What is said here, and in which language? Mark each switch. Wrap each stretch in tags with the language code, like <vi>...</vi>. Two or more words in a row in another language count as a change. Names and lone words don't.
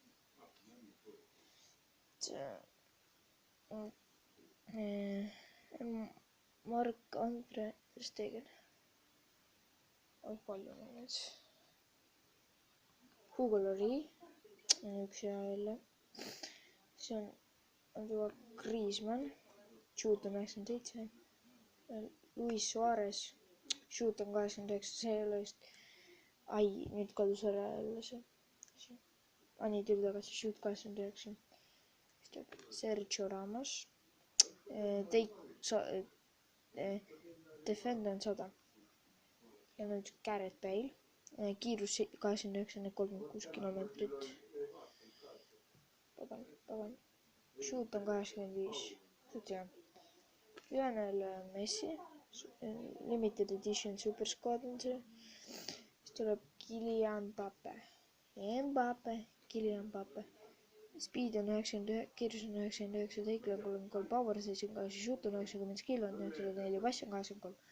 <et>Marc-Andre Ter Stegen. Palju on need. Hugo Lloris. Üks hea jälle. See on Antoine Griezmann.</et> <en>Shoot on 97.</en> <et>Luis Suarez.</et> <en>Shoot on 89.</en> <et>See ei ole just. Nüüd kadus ära jälle see. Nii tuli tagasi.</et> <en>Shoot 89.</en> <et>Sergio Ramos.</et> <en>Defend on 100.</en> <et>Ja nüüd Gareth Bale. Kiirus 89, 36 kilomeetrit. Pagan.</et> <en>Shoot on 85.</en> <et>Suht hea. Lionel Messi.</et> <en>Limited edition super squad</en> <et>on see. Siis tuleb Kylian Mbappe.</et> <en>Speed on 99,</en> <et>kiirus on 99, teikle on 33,</et> <en>power 73, shoot on 90, skill on 94</en> <et>ja</et> <en>pass on 83.</en>